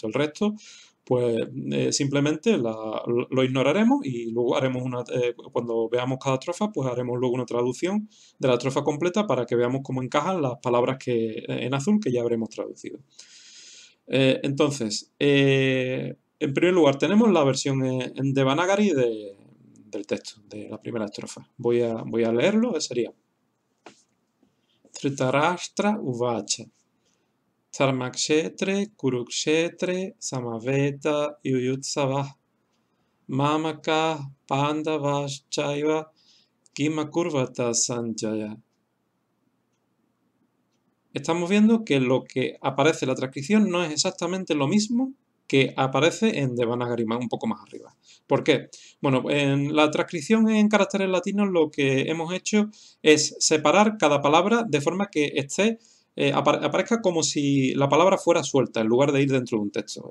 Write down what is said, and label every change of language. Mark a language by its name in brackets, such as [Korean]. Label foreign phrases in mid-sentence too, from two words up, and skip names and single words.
[Spanish] El resto, pues simplemente lo ignoraremos y luego haremos cuando veamos cada estrofa, pues haremos luego una traducción de la estrofa completa para que veamos cómo encajan las palabras en azul que ya habremos traducido. Entonces, en primer lugar tenemos la versión en Devanagari del texto, de la primera estrofa. Voy a leerlo, sería [Sanskrit] धृतराष्ट्र उवाच धर्मक्षेत्रे कुरुक्षेत्रे समवेता युयुत्सवः मामकाः पाण्डवाश्चैव किमकुर्वत सञ्जय. [Spanish] Estamos viendo que lo que aparece en la transcripción no es exactamente lo mismo que aparece en Devanagari, un poco más arriba. ¿Por qué? Bueno, en la transcripción en caracteres latinos lo que hemos hecho es separar cada palabra de forma que aparezca como si la palabra fuera suelta en lugar de ir dentro de un texto.